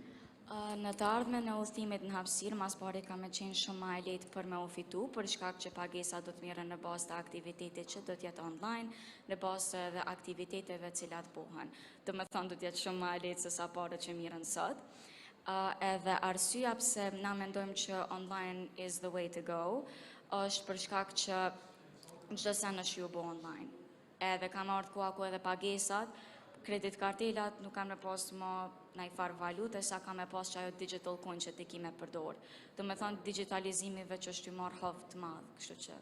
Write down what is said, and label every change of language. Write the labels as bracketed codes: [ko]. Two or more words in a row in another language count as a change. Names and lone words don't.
[sq] Në të ardhmen e udhëtimit në hapësirë, mas pari ka me qenë shumë ma e lehtë për me u fitu, për shkak që pagesa do të mirën në bazë të aktivitetit që do t'jetë online, në bazë dhe aktiviteteve cilat bëhen. Do me thonë do t'jetë shumë ma e lehtë se sa pare që mirën sot. Edhe arsyeja pse na mendojmë që [en] online is the way to go, [sq] është për shkak që çdo sen është ju bo online. Edhe ka marrë koha ku edhe pagesat, kredit kartelat nuk kanë me pas më nëjë farë valute, sa ka me pas që ajo [en] digital coin [sq] që ti ki me përdor. Do me thonë digitalizimi veç është ju marrë havë të madhë, kështu që.